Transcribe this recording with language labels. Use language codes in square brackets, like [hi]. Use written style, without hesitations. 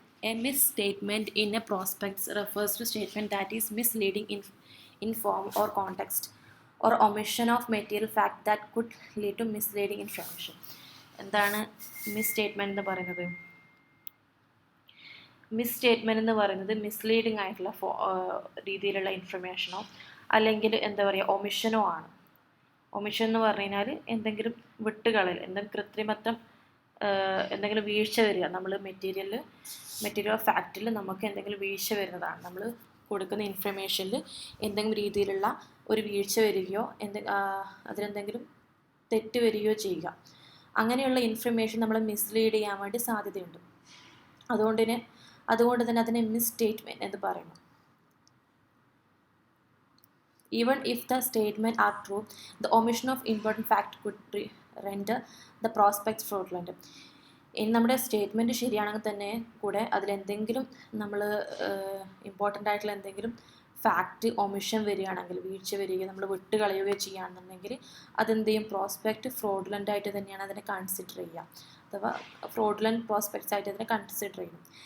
[en] A misstatement in a prospect refers to a statement that is misleading in form or context or omission of material fact that could lead to misleading information. [ml] എന്താണ് മിസ്സ്റ്റേറ്റ്മെൻറ്റ് എന്ന് പറയുന്നത്? മിസ്സ്റ്റേറ്റ്മെൻറ്റ് എന്ന് പറയുന്നത് misleading ആയിട്ടുള്ള രീതിയിലുള്ള ഇൻഫർമേഷനോ അല്ലെങ്കിൽ എന്താ പറയുക ഒമിഷനോ ആണ്. ഒമിഷൻ എന്ന് പറഞ്ഞു കഴിഞ്ഞാൽ എന്തെങ്കിലും വിട്ടുകളൽ, എന്തെങ്കിലും കൃത്രിമത്വം, എന്തെങ്കിലും വീഴ്ച വരിക. നമ്മൾ മെറ്റീരിയൽ ഓഫ് ഫാക്റ്റിൽ നമുക്ക് എന്തെങ്കിലും വീഴ്ച വരുന്നതാണ്. നമ്മൾ കൊടുക്കുന്ന ഇൻഫർമേഷനിൽ എന്തെങ്കിലും രീതിയിലുള്ള ഒരു വീഴ്ച വരികയോ അതിലെന്തെങ്കിലും തെറ്റ് വരികയോ ചെയ്യുക. അങ്ങനെയുള്ള ഇൻഫർമേഷൻ നമ്മളെ മിസ്ലീഡ് ചെയ്യാൻ വേണ്ടി സാധ്യതയുണ്ട്. അതുകൊണ്ട് തന്നെ അതിനെ മിസ്സ്റ്റേറ്റ്മെൻറ്റ് എന്ന് പറയുന്നു. [en] Even if the statement are true, the omission of important fact could render the prospects fraudulent. [ml] ഇനി നമ്മുടെ സ്റ്റേറ്റ്മെൻറ്റ് ശരിയാണെങ്കിൽ തന്നെ കൂടെ അതിലെന്തെങ്കിലും നമ്മൾ ഇമ്പോർട്ടൻ്റ് ആയിട്ടുള്ള എന്തെങ്കിലും ഫാക്റ്റ് ഒമിഷൻ വരികയാണെങ്കിൽ, വീഴ്ച വരികയോ നമ്മൾ വിട്ടുകളയുകയോ ചെയ്യുകയാണെന്നുണ്ടെങ്കിൽ അതെന്ത് ചെയ്യും? പ്രോസ്പെക്റ്റ് ഫ്രോഡുലൻ്റ് ആയിട്ട് തന്നെയാണ് അതിനെ കൺസിഡർ ചെയ്യുക, അഥവാ ഫ്രോഡുലൻ്റ് പ്രോസ്പെക്ട്സ് ആയിട്ട് അതിനെ കൺസിഡർ ചെയ്യും.